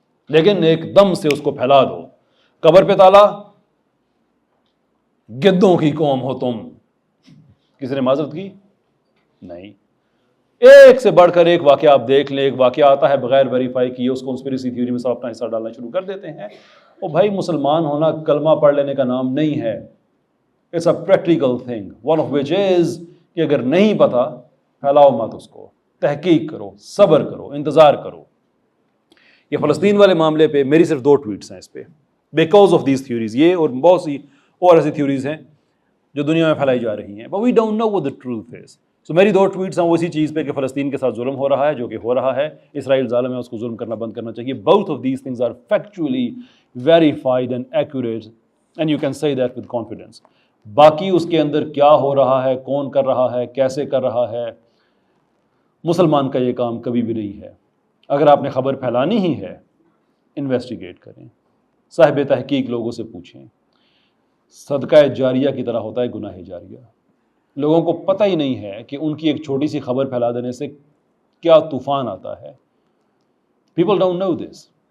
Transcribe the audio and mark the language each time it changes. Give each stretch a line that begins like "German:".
Urdu: لیکن ایک دم سے اس کو پھیلا دو. قبر پہ تالا، گدوں کی قوم ہو تم. کسی نے معذرت کی؟ نہیں. ایک سے بڑھ کر ایک واقعہ آپ دیکھ لیں، ایک واقعہ آتا ہے بغیر ویریفائی کیے، اس کانسپیریسی تھیوری میں سب اپنا حصہ ڈالنا شروع کر دیتے ہیں. اور بھائی مسلمان ہونا کلمہ پڑھ لینے کا نام نہیں ہے.
English: it's a practical thing, one of which is
Urdu: کہ اگر نہیں پتا پھیلاؤ مت اس کو، تحقیق کرو، صبر کرو، انتظار کرو. یہ فلسطین والے معاملے پہ میری صرف 2 ٹویٹس ہیں اس پہ،
English: Because of these theories.
Urdu: یہ اور بہت سی اور ایسی تھیوریز ہیں جو دنیا میں پھیلائی جا رہی ہیں،
English: But we don't know what the truth is.
Urdu: سو میری 2 ٹویٹس ہیں وہ اسی چیز پہ کہ فلسطین کے ساتھ ظلم ہو رہا ہے، جو کہ ہو رہا ہے. اسرائیل ظالم ہے، اس کو ظلم کرنا بند کرنا چاہیے.
English: Both of these things are factually verified and accurate and you can say that with confidence.
Urdu: باقی اس کے اندر کیا ہو رہا ہے، کون کر رہا ہے، کیسے کر رہا ہے، مسلمان کا یہ کام کبھی بھی نہیں ہے. اگر آپ نے خبر پھیلانی ہی ہے، انویسٹیگیٹ کریں، صاحب تحقیق لوگوں سے پوچھیں. صدقہ جاریہ کی طرح ہوتا ہے گناہ جاریہ. لوگوں کو پتہ ہی نہیں ہے کہ ان کی ایک چھوٹی سی خبر پھیلا دینے سے کیا طوفان آتا ہے.
English: People don't know this.